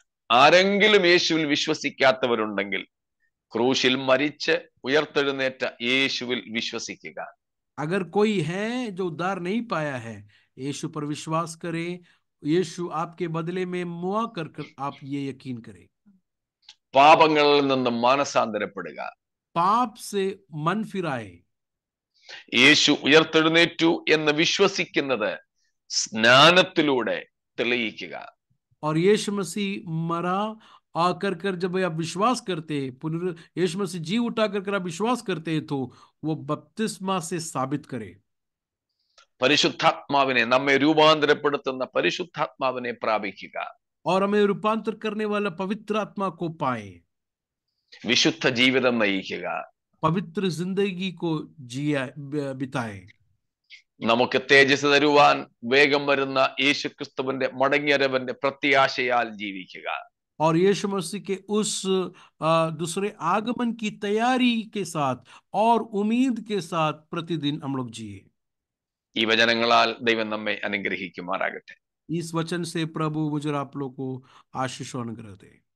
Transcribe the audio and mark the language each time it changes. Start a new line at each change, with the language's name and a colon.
Malayalam: ആരെങ്കിലും യേശുവിൽ വിശ്വസിക്കാത്തവരുണ്ടെങ്കിൽ ക്രൂശിൽ മരിച്ച് ഉയർത്തെഴുന്നേറ്റ യേശുവിൽ വിശ്വസിക്കുക.
Hindi: अगर कोई है जो उद्धार नहीं पाया है, यीशु पर विश्वास करें. यीशु आपके बदले में मुआ कर आप ये यकीन करें.
Malayalam: പാപങ്ങളിൽ നിന്ന് മാനസാന്തരപ്പെടുക.
Hindi: पाप से मन फिराए.
Malayalam: യേശു ഉയർത്തെഴുന്നേറ്റു എന്ന് വിശ്വസിക്കുന്നത് സ്നാനത്തിലൂടെ തെളിയിക്കുക.
Hindi: और यीशु मसीह मरा आकर कर जब आप विश्वास करते हैं, यीशु मसीह जी उठा कर आप विश्वास करते हैं, तो वो बपतिस्मा से साबित करे.
Malayalam: പരിശുദ്ധാത്മാവിനെ, നമ്മെ രൂപാന്തരപ്പെടുത്തുന്ന പരിശുദ്ധാത്മാവിനെ പ്രാപിക്കുക.
Hindi: और हमें रूपांतर करने वाला पवित्र आत्मा को पाए.
Malayalam: വിശുദ്ധ ജീവിതം നയിക്കുക.
Hindi: पवित्र जिंदगी को बिताए.
Malayalam: നമുക്ക് തേജസ് തരുവാൻ വേഗം വരുന്ന യേശുക്രിസ്തുവിന്റെ മടങ്ങിയരവന്റെ പ്രത്യാശയാൽ ജീവിക്കുക.
Hindi: और यीशु मसीह के उस दूसरे आगमन की तैयारी के साथ और उम्मीद के साथ प्रतिदिन हम लोग जिए.
Malayalam: ഈ വചനങ്ങളാൽ ദൈവം നമ്മെ അനുഗ്രഹിക്കുമാറാകട്ടെ.
Hindi: इस वचन से प्रभु मुझे आप लोग को आशीष अनुग्रह दे.